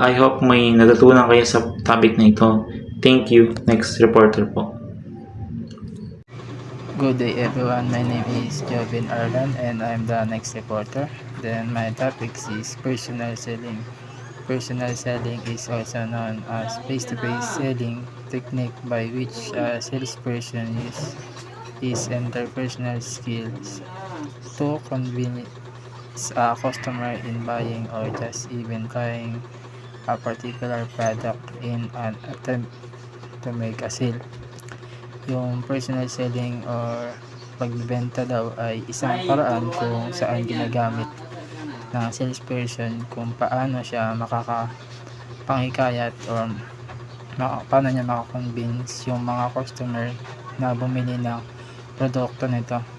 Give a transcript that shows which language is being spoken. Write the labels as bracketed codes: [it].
[en] I hope [tl] may natutunan kayo sa topic na ito. [en] Thank you. Next reporter po. Good day everyone, my name is Jovin Arlan and I'm the next reporter. Then my topic is personal selling. Personal selling is also known as face-to-face selling technique by which a salesperson uses his interpersonal skills to convince a customer in buying or just even trying a particular product in an attempt to make a sale. [tl] Yung personal selling or pagbebenta daw ay isang paraan kung saan ginagamit ng salesperson kung paano siya makakapangikayat or paano niya makakonvince yung mga customer na bumili ng produkto nito.